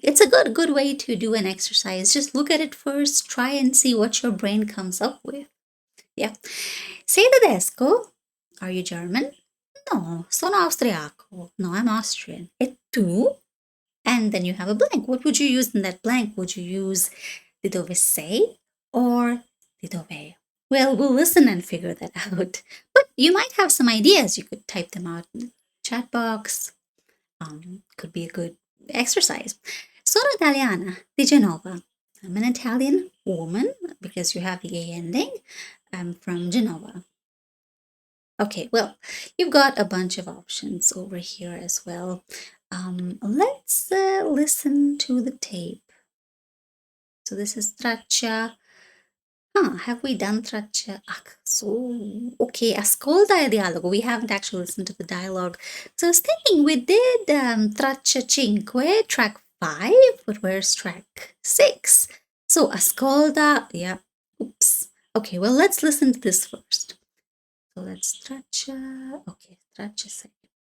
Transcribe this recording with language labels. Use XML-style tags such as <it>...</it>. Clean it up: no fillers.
<en>It's a good way to do an exercise. Just look at it first, try and see what your brain comes up with. Yeah.</en> <it>Sei tedesco?</it> <en>Are you German?</en> <it>No, sono austriaco.</it> <en>No, I'm Austrian.</en> <it>E tu?</it> <en>And then you have a blank. What would you use in that blank? Would you use</en> <it>di dove sei</it> <en>or di dove? Well, we'll listen and figure that out. But you might have some ideas. You could type them out in the chat box. Could be a good exercise.</en> <it>Sono italiana di Genova.</it> <en>I'm an Italian woman because you have the A ending. I'm from Genova. Okay, well, you've got a bunch of options over here as well. Let's listen to the tape. So this is traccia. Have we done traccia?</en> <it>So, okay, ascolta il dialogo.</it> <en>We haven't actually listened to the dialogue. So I was thinking we did traccia 5, track 5, but where's track 6? So ascolta, yeah, oops. Okay, well, let's listen to this first. So let's traccia, okay, traccia 6.</en>